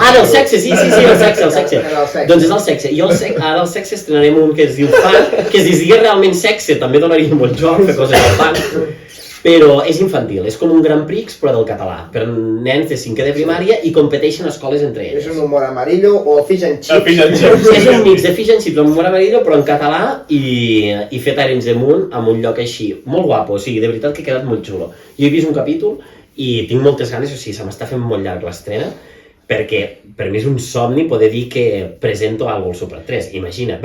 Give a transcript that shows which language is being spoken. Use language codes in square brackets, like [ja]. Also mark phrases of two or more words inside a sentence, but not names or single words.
[ca] Ah, el sexe, sí, el sexe. Doncs és el sexe. I ara el sexe estrenarem un que es diu Funk, que si es digués realment sexe també donaria un bon joc, fer coses al Funk. Però és infantil, és com un Grand Prix però del català, per nens de 5è de primària i competeixen escoles entre elles. És un humor amarillo o fish and chips. És un mix de fish and chips amb humor amarillo però en català i fet Arenys de Munt amb un lloc així, molt guapo, o sigui, de veritat que ha quedat molt xulo. Jo he vist un capítol i tinc moltes ganes, o sigui, se m'està fent molt llarg l'estrena, perquè per mi és un somni poder dir que presento alguna cosa al Super 3, imagina't.